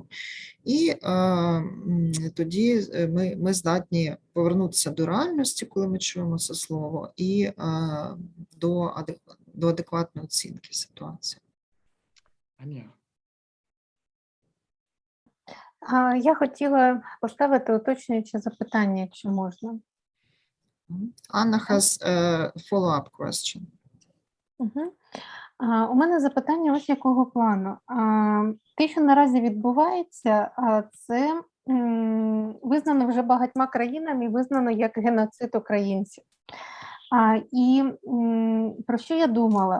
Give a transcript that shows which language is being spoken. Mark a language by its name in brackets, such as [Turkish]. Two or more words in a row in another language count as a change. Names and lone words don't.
[Ukrainian] І тоді ми здатні повернутися до реальності, коли ми чуємо це слово, і до адекватної оцінки ситуації. Аня. Я хотіла поставити уточнююче запитання, якщо можна. [English] Anna has a follow-up question. [Ukrainian] У мене запитання ось якого плану. Те, що наразі відбувається, це визнано вже багатьма країнами, визнано як геноцид українців. І про що я думала?